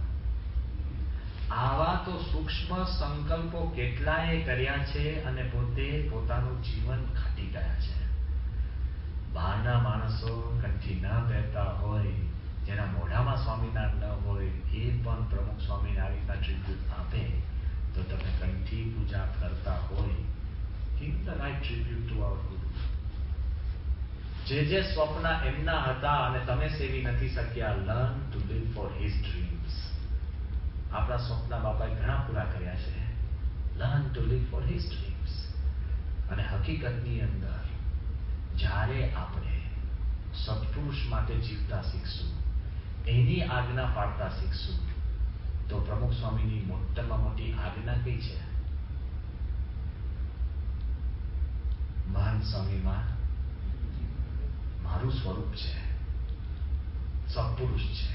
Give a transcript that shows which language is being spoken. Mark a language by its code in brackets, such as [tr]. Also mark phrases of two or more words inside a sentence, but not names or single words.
[gu] આવા તો સૂક્ષ્મ સંકલ્પો કેટલાય કર્યા છે અને પોતે પોતાનું જીવન ખાટી ગયા છે. બહારના માણસો કંઠી ન પહેરતા હોય, જેના મોઢામાં સ્વામિનારાયણ ન હોય, એ પણ પ્રમુખ સ્વામિનારાયણના ટ્રિબ્યુટ આપે. તો તમે કંઠી પૂજા કરતા હોય, [en] give the right tribute to our Guru. [gu] જે સ્વપ્ન એમના હતા અને તમે સેવી નથી શક્યા, [en] learn to live for his dreams. [gu] આપણા સ્વપ્ન બાપાએ ઘણા પૂરા કર્યા છે. [en] learn to live for his dreams. [gu] અને હકીકતની અંદર જ્યારે આપણે સત્પુરુષ માટે જીવતા શીખશું, એની આજ્ઞા પાડતા શીખશું, તો પ્રમુખ સ્વામીની મોટામાં મોટી આજ્ઞા કઈ છે? મહાન સ્વામીમાં મારું સ્વરૂપ છે, સત્પુરુષ છે.